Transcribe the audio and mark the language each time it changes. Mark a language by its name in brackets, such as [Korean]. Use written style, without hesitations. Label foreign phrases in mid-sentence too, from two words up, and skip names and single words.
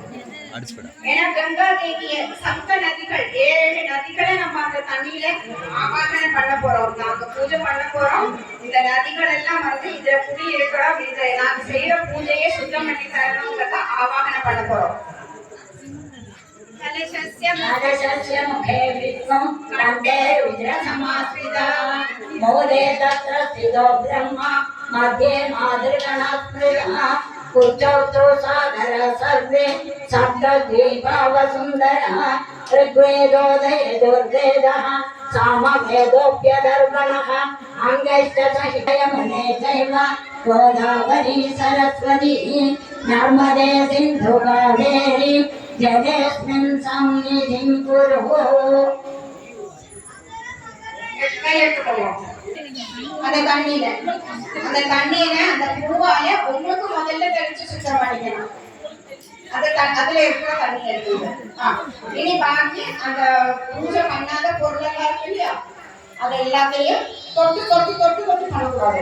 [Tamil] ஏன்னா கங்கா தேவிய சப்த நதிகள் 7 நதிகளை நம்ம அந்த தண்ணியில ஆவாகனம் பண்ண போறோம். நாங்க பூஜை பண்ண போறோம். இந்த நதிகள் எல்லாம் வந்து இதுல குடி இருக்கிறோம். இதை நாங்க செய்யற பூஜையை சுத்தம் பண்ணி தரணுங்கிறத ஆவாகனம் பண்ண போறோம். [Sanskrit] कलशस्य मुखे विष्णु कण्ठे रुद्रसमाश्रिता मोदे तत्र स्थितो ब्रह्मा मध्ये मातृगणस्पृहः कुचौ तु सागर सर्वे सप्तद्वीपावसुन्दरः ऋग्वेदोदयजुर्वेदः सामवेदोऽप्यदर्पणः अङ्गैष्टसहितयमुने चैव गोदावरी सरस्वती नर्मदे सिन्धु कावेरी जगेस्मिन् सन्निधिं कुरु. [Tamil] அந்த தண்ணியில அந்த பூவால உங்களுக்கு முதல்ல தெளிச்சு சுத்தம் பண்ணிக்கணும். அதுல இருக்கிற தண்ணி எடுத்துங்க. இனி பாக்கி அந்த பூஜை பண்ணாத பொருள் எல்லாம் இருக்கு இல்லையா, அது எல்லாத்தையும் தொட்டு தொட்டு தொட்டு தொட்டு பண்ணக்கூடாது.